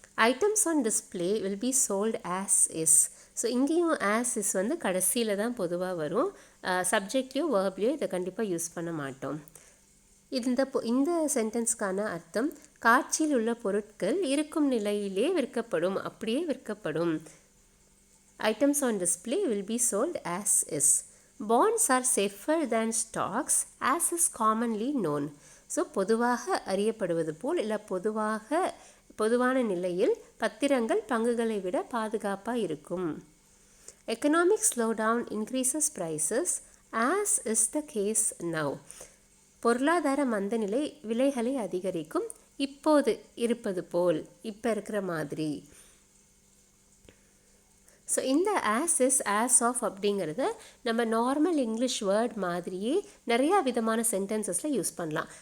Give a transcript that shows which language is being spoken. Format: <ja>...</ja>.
<en>Items on display will be sold as is.</en> <ta>So இங்கேயும் as is வந்து கடைசியில் தான் பொதுவாக வரும். சப்ஜெக்ட்லேயோ வேர்ப்லேயோ இதை கண்டிப்பாக யூஸ் பண்ண மாட்டோம். இந்த சென்டென்ஸ்க்கான அர்த்தம், காட்சியில் உள்ள பொருட்கள் இருக்கும் நிலையிலே விற்கப்படும், அப்படியே விற்கப்படும்.</ta> <en>Items on display will be sold as is. Bonds are safer than stocks as is commonly known.</en> <ta>So பொதுவாக அறியப்படுவது போல் இல்லை பொதுவான நிலையில் பத்திரங்கள் பங்குகளை விட பாதுகாப்பாக இருக்கும்.</ta> <en>Economic slowdown increases prices as is the case now.</en> <ta>பொருளாதார மந்தநிலை விலைகளை அதிகரிக்கும், இப்போது இருப்பது போல், இப்போ இருக்கிற மாதிரி. ஸோ இந்த ஆஸ் இஸ், ஆஸ் ஆஃப் அப்படிங்கிறத நம்ம நார்மல் இங்கிலீஷ் வேர்ட் மாதிரியே நிறையா விதமான சென்டென்சஸில் யூஸ் பண்ணலாம்.</ta>